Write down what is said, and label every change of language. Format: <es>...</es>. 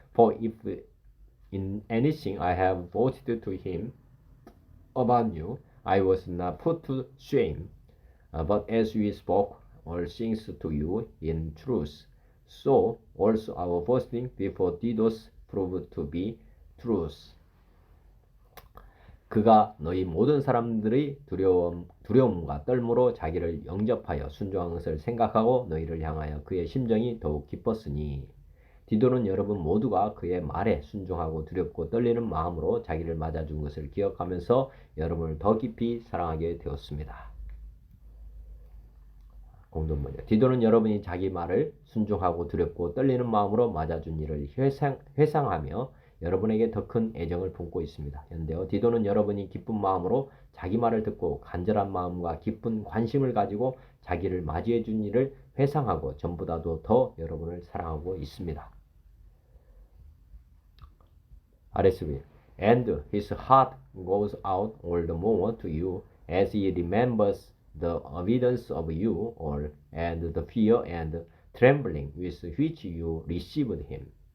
<en>For if in anything I have boasted to him about you, I was not put to shame, but as we spoke all things to you in truth, so also our boasting before Didos proved to be truth.</en> <ko>그가 너희 모든 사람들의 두려움과 떨므로 자기를 영접하여 순종한 것을 생각하고 너희를 향하여 그의 심정이 더욱 기뻤으니, 디도는 여러분 모두가 그의 말에 순종하고 두렵고 떨리는 마음으로 자기를 맞아준 것을 기억하면서 여러분을 더 깊이 사랑하게 되었습니다. 공동번역. 디도는 여러분이 자기 말을 순종하고 두렵고 떨리는 마음으로 맞아준 일을 회상하며 여러분에게 더 큰 애정을 품고 있습니다. 현대어. 디도는 여러분이 기쁜 마음으로 자기 말을 듣고 간절한 마음과 깊은 관심을 가지고 자기를 맞이해 준 일을 회상하고 전보다도 더 여러분을 사랑하고 있습니다.</ko> <en>RSV. And his heart goes out all the more to you as he remembers the evidence of you all, and the fear and trembling with which you received him.</en>